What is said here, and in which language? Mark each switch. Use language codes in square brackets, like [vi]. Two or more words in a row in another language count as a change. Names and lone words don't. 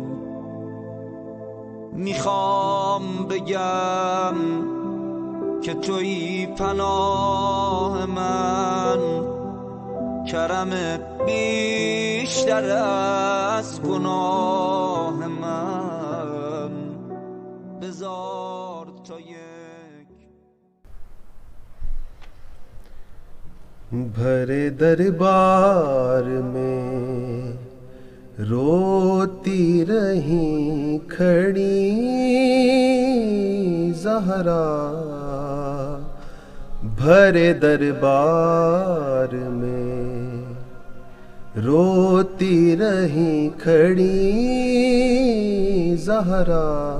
[fa] میخوام بگم که تویی پناه من، کرمت بیشتر از گناه من. بذار تا [ur] بھرے دربار میں روتی رہیں کھڑی زہرا، بھرے دربار میں روتی رہیں کھڑی زہرا.